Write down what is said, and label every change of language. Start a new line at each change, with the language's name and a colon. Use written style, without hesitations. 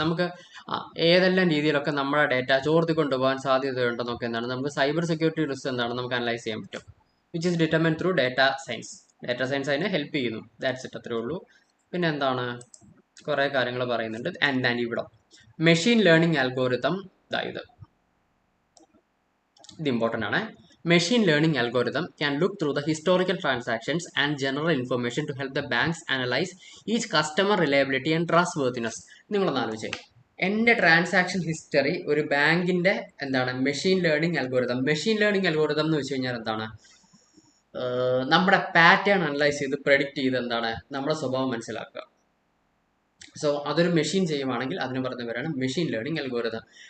Malayalam: നമുക്ക് ഏതെല്ലാം രീതിയിലൊക്കെ നമ്മുടെ ഡേറ്റ ചോർത്തി കൊണ്ടുപോകാൻ സാധ്യതയുണ്ടെന്നൊക്കെ എന്താണ് നമുക്ക് സൈബർ സെക്യൂരിറ്റി റിസ്ക് എന്താണ് നമുക്ക് അനലൈസ് ചെയ്യാൻ പറ്റും.
English: Which is determine through data science. Data science
Malayalam: അതിനെ ഹെൽപ്പ് ചെയ്യുന്നു.
English: that's it,
Malayalam: അത്രേ ഉള്ളൂ. പിന്നെ എന്താണ്, കുറേ കാര്യങ്ങൾ പറയുന്നുണ്ട്. ആൻഡ് ഇവിടെ മെഷീൻ ലേണിംഗ് അൽഗോരിതം, ഇത് ഇമ്പോർട്ടൻ്റ് ആണ്.
English: Machine learning algorithm can look through the historical transactions and general information to help the banks analyze each customer reliability and trustworthiness.
Malayalam: നിങ്ങളൊന്ന് ആലോചിച്ചേ, എൻ്റെ ട്രാൻസാക്ഷൻ ഹിസ്റ്ററി ഒരു ബാങ്കിന്റെ എന്താണ് machine learning algorithm. Machine learning algorithm എന്ന് വെച്ച് കഴിഞ്ഞാൽ എന്താണ്, നമ്മുടെ പാറ്റേൺ അനലൈസ് ചെയ്ത് പ്രെഡിക്റ്റ് ചെയ്ത് എന്താണ് നമ്മുടെ സ്വഭാവം മനസ്സിലാക്കുക. സോ അതൊരു മെഷീൻ ചെയ്യുവാണെങ്കിൽ അതിന് പറഞ്ഞ പേരാണ് മെഷീൻ ലേണിംഗ് അൽഗോരിതം.